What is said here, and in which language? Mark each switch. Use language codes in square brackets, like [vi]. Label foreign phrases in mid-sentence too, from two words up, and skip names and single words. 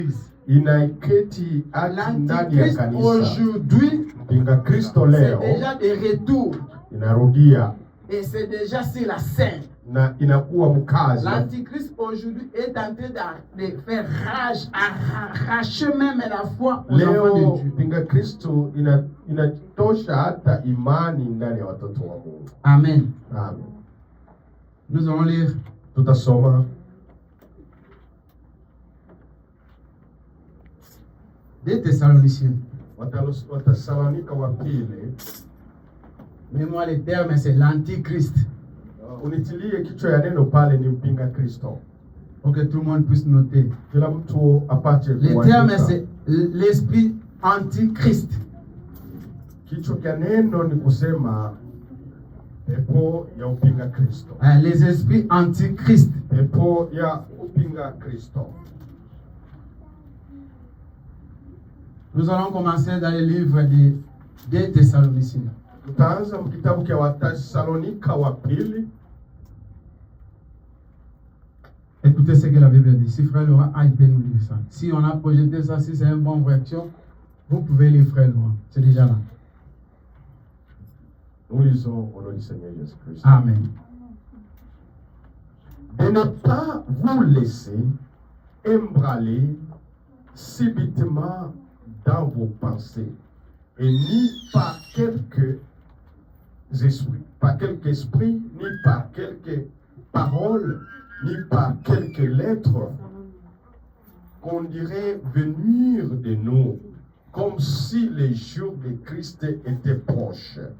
[sw] inaiketi ndani ya kanisa. [fr] Aujourd'hui, [sw] mpinga Kristo leo [fr] c'est déjà de retour. [sw] Inarudia. [fr] Et c'est déjà sur la scène. [sw] Na inakuwa mkazi. [fr] L'antichrist aujourd'hui est en train de faire rage, arracher même la foi aux enfants de Dieu. [sw] Mpinga Kristo inatosha hata imani ndani ya watoto wa Mungu. Amen. Amen. [fr] Nous allons lire. [sw] Tutasoma [fr] 2 Thessaloniciens. [sw] Wathesalonika wa pili. [fr] Mais moi le terme c'est l'antichrist. [sw] Unitilie kichwa ya neno pale ni mpinga Kristo. [fr] Pour que tout le monde puisse noter. [sw] Kila mtu apate kuandika. [fr] Le terme c'est l'esprit antichrist. [sw] Kichwa cha neno ni kusema pepo ya upinga Kristo. [fr] Les esprits antichrist. [sw] Pepo ya upinga Kristo. [fr] Nous allons commencer dans le livre de 2 Thessaloniciens. [sw] Tutaanza kitabu cha Wathesalonika wa pili. [fr] Écoutez ce que la Bible dit. Si frère Laurent il peut nous lire ça. Si on a projeté ça, si c'est une bonne réaction, vous pouvez lire frère Laurent. C'est déjà là. Nous lisons au nom du Seigneur Jésus-Christ. Amen. De ne pas vous laisser embraler subitement dans vos pensées, et ni par quelques esprits, ni par quelques paroles, ni par quelques lettres, qu'on dirait venir de nous, comme si les jours de Christ étaient proches.